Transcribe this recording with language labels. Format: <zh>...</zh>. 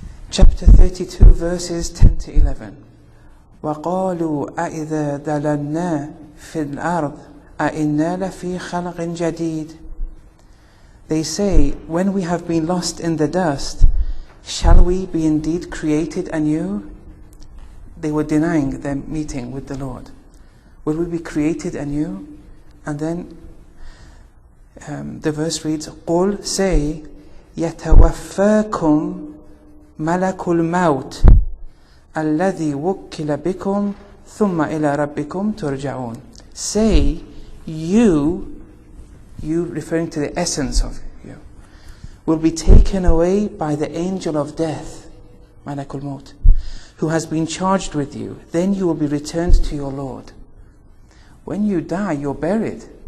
<en>Chapter 32, verses 10 to 11.</en> <ar>وَقَالُوا أَإِذَا دَلَلْنَا فِي الْأَرْضِ أَإِنَّا لَفِي خَلْقٍ جَدِيدٍ.</ar> <en>They say, when we have been lost in the dust, shall we be indeed created anew? They were denying their meeting with the Lord. Will we be created anew? And then the verse reads,</en> <ar>قُلْ</ar> <en>say,</en> <ar>يَتَوَفَّاكُمْ مَلَكُ الْمَوْتِ الَّذِي وُكِّلَ بِكُمْ ثُمَّ إِلَى رَبِّكُمْ تُرْجَعُونَ.</ar> <en>Say, you referring to the essence of you, will be taken away by the angel of death, Malakul Maut, who has been charged with you. Then you will be returned to your Lord. When you die, you're buried.</en>